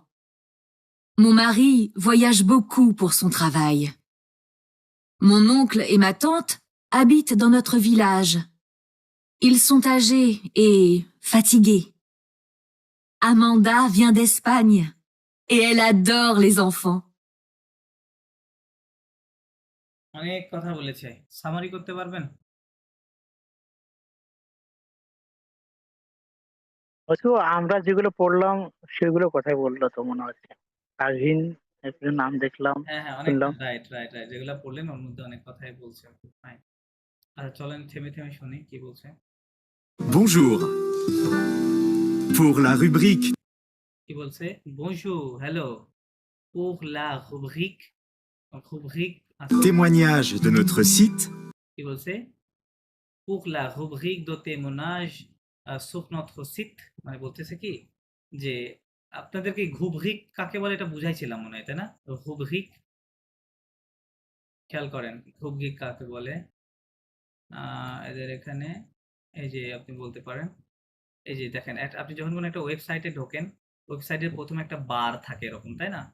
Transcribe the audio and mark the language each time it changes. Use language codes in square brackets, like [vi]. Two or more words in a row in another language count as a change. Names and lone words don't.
[fr] Mon mari voyage beaucoup pour son travail. Mon oncle et ma tante habitent dans notre village. Ils sont âgés et fatigués. Amanda vient d'Espagne et elle adore les enfants. [bn] অনেক কথা বলেছে, সামারি করতে পারবেন? হয়তো আমরা যেগুলো পড়লাম সেগুলো কথাই বললো তো মনে হচ্ছে। শাহীন একজনের নাম দেখলাম, হ্যাঁ, হ্যাঁ, অনেক শুনলাম। রাইট, রাইট, রাইট। যেগুলা পড়লেন ওর মধ্যে অনেক কথাই বলছে। ফাইন। আচ্ছা চলেন থেমে, থেমে শুনি কি বলছে। [fr] Bonjour. Pour la rubrique [bn] কি বলছে? [fr] Bonjour, hello. Pour la rubrique, আছে témoignage de notre site, [bn] কি বলছে? [fr] Pour la rubrique de témoignage sur notre site [bn] মানে বলতেছে কি যে আপনাদেরকে রুব্রিক কাকে বলে এটা বুঝাইছিলাম মনে হয়, তাই না? রুব্রিক খেয়াল করেন রুব্রিক কাকে বলে? এদের এখানে এই যে আপনি বলতে পারেন, এই যে দেখেন আপনি যখন কোনো একটা ওয়েবসাইটে ঢোকেন, ওয়েবসাইটের ১ম এ একটা বার থাকে এরকম, তাই না?